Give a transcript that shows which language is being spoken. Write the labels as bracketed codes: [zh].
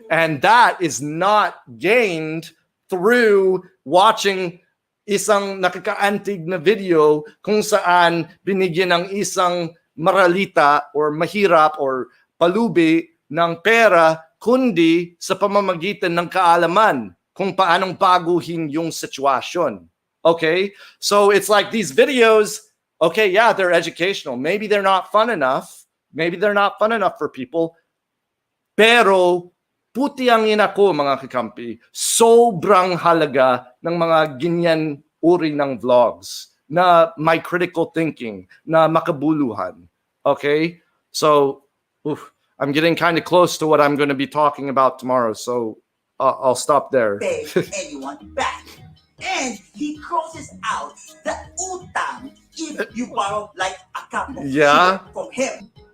[en] And that is not gained through watching [tl] isang nakakaantig na video kung saan binigyan ng isang maralita or mahirap or palubi ng pera, kundi sa pamamagitan ng kaalaman kung paanong baguhin yung sitwasyon. [en] Okay, so it's like these videos, okay, yeah, they're educational. Maybe they're not fun enough. Maybe they're not fun enough for people. [tl] Pero, puti ang ina ko, mga kakampi, sobrang halaga ng mga ganyan uri ng vlogs na may critical thinking, na makabuluhan. [en] Okay, so I'm getting kind of close to what I'm going to be talking about tomorrow, so I'll stop there. Pay anyone back. And he crosses out the utang if you borrow like a couple from him.